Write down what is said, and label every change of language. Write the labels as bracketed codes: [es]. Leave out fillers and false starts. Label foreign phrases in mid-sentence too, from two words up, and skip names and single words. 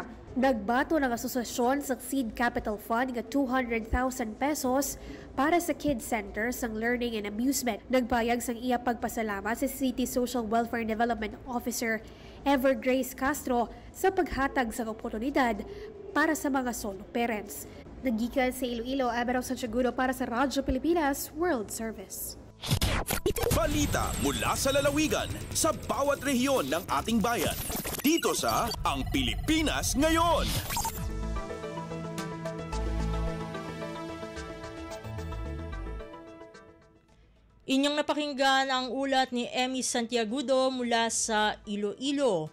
[hil] Nagbato ng asosasyon sa Seed Capital Fund nga 200,000 pesos para sa Kids Center sang Learning and Amusement. Nagbayag sang iya pagpasalamat sa City Social Welfare and Development Officer Evergrace Castro sa paghatag sa oportunidad para sa mga solo parents. Nagikan sa Iloilo, Aberaw Santiagudo para sa Radyo Pilipinas World Service. [tl] Balita mula sa lalawigan sa bawat rehiyon ng ating bayan. Dito sa Ang Pilipinas Ngayon. Inyong napakinggan ang ulat ni Emmy Santiagudo mula sa Iloilo.